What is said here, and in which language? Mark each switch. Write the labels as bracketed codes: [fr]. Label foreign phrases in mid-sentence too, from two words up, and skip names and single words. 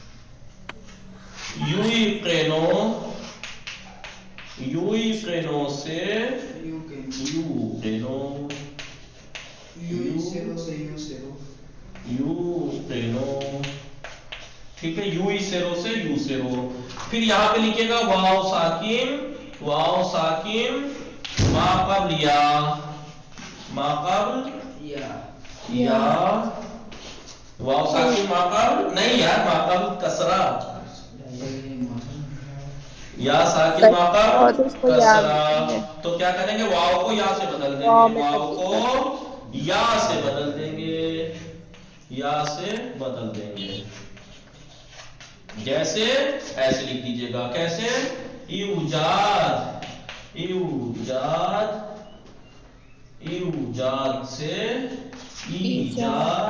[ur] یوقینو سے یوقینو، ٹھیک ہے. یو سیرو سے یو سیرو. پھر یہاں پہ لکھے گا واو ساکن ما قبل یا واو ساکن ما قبل نہیں یار، ما قبل کسرہ، یا ساکن ما قبل کسرہ. تو کیا کریں گے؟ واو کو یا سے بدل دیں گے، واو کو یا سے بدل دیں گے، یا سے بدل دیں گے. جیسے ایسے لکھ دیجیے گا. کیسے؟ ایوجاد سے ایجاد.